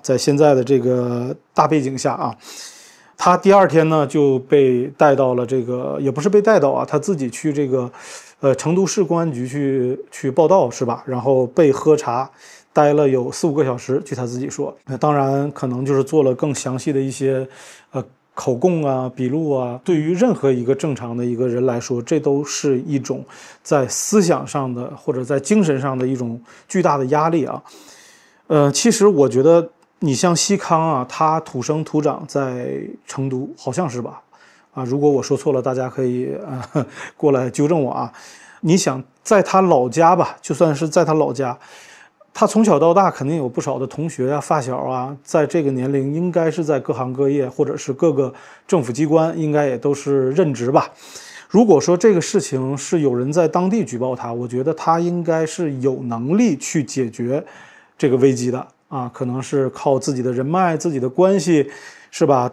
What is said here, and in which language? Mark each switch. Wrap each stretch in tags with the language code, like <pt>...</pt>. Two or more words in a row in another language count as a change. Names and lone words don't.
<zh>在現在的這個大背景下啊。他第二天呢就被帶到了這個，也不是被帶到啊，他自己去这個，成都市公安局去報到是吧？然後被喝茶，待了有4-5個小時，據他自己說。當然可能就是做了更詳細的一些口供啊、筆錄啊。對於任何一個正常的一個人來說，這都是一種在思想上的或者在精神上的一種巨大的壓力啊。其實我覺得。你像西康啊，他土生土長在成都，好像是吧？啊，如果我說錯了，大家可以過來糾正我啊。你想在他老家吧，就算是在他老家，他從小到大肯定有不少的同學啊、發小啊，在這個年齡應該是在各行各業或者是各個政府機關，應該也都是任職吧。如果說這個事情是有人在當地舉報他，我覺得他應該是有能力去解決這個危機的。啊，可能是靠自己的人脈、自己的關係，是吧？</zh>